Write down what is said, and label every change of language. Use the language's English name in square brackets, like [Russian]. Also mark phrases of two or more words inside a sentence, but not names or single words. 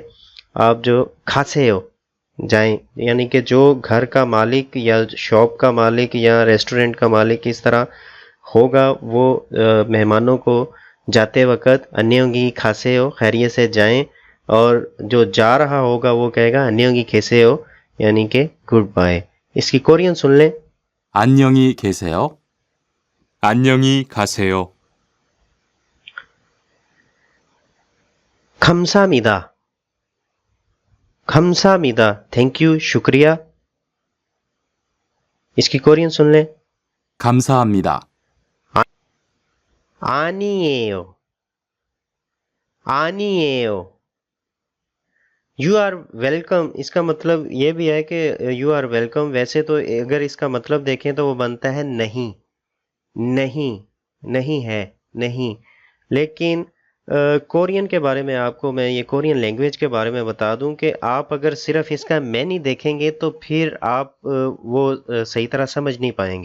[Hindi] आप जो खासेयो जाएं, यानी कि जो घर का मालिक या शॉप का मालिक या रेस्टोरेंट का मालिक इस तरह होगा वो मेहमानों को जाते वक़्त [Korean] 안녕히 가세요, [Hindi] खैरियत से जाएं. और जो जा रहा होगा वो कहेगा [Korean] 안녕히 계세요, [Hindi] यानी कि [English] good bye. [Hindi] इसकी कोरियन सुन लें. [Korean] 안녕히 계세요. 안녕히 가세요. 감사합니다. 감사합니다. [English] thank you, [Hindi] शुक्रिया. इसकी कोरियन सुन लें. [Korean] 감사합니다. 아니에요. आनिएयो. [English] you are welcome, [Hindi] इसका मतलब ये भी है कि [English] you are welcome. [Hindi] वैसे तो अगर इसका मतलब देखें तो वो बनता है नहीं, नहीं, नहीं है, नहीं. लेकिन कोरियन के बारे में आपको मैं ये [English] Korean language [Hindi] के बारे में बता दूं कि आप अगर सिर्फ इसका मैनी देखेंगे तो फिर आप वो सही तरह समझ नहीं पाएंगे.